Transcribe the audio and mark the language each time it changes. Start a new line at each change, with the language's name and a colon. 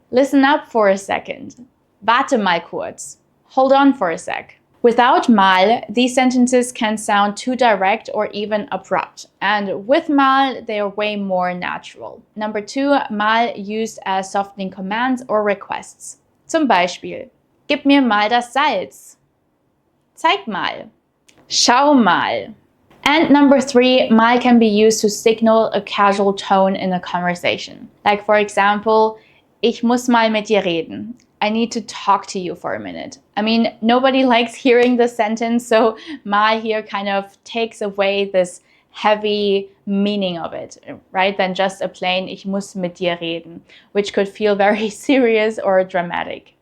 English: Listen up for a second.
German: Warte mal kurz.
English: Hold on for a sec. Without mal, these sentences can sound too direct or even abrupt. And with mal, they are way more natural. Number 2, mal used as softening commands or requests.
German: Zum Beispiel, gib mir mal das Salz. Zeig mal. Schau mal.
English: And number 3, mal can be used to signal a casual tone in a conversation. Like for example,
German: ich muss mal mit dir reden.
English: I need to talk to you for a minute. I mean, nobody likes hearing this sentence, so mal here kind of takes away this heavy meaning of it, right? Than just a plain
German: ich muss mit dir reden,
English: which could feel very serious or dramatic.